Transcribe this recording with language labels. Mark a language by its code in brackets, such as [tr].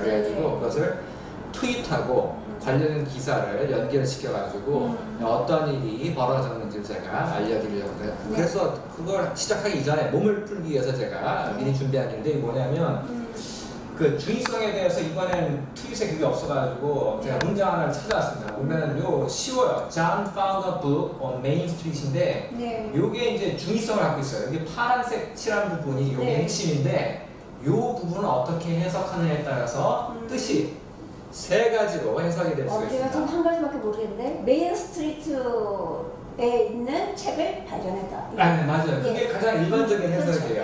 [ko] 그래가지고 그것을 트윗하고 관련 기사를 연결시켜가지고 어떤 일이 벌어졌는지 제가 알려드리려고 해요. 그래서 그걸 시작하기 이전에 몸을 풀기 위해서 제가 미리 준비한 게 있는데 뭐냐면 그 중의성에 대해서 이번엔 트윗에 그게 없어가지고 제가 문장 하나를 찾아왔습니다. 보면 쉬워요. [en] John found a book on Main Street인데 [ko] 요게 이제 중의성을 갖고 있어요. 여기 파란색 칠한 부분이 요게 핵심인데 요 부분을 어떻게 해석하느냐에 따라서 뜻이 세 가지로 해석이 될 수가 있습니다. 제가 좀 한 가지밖에 모르겠는데 메인 스트리트에 있는 책을 발견했다. 네, 맞아요. 그게 가장 일반적인 해석이에요.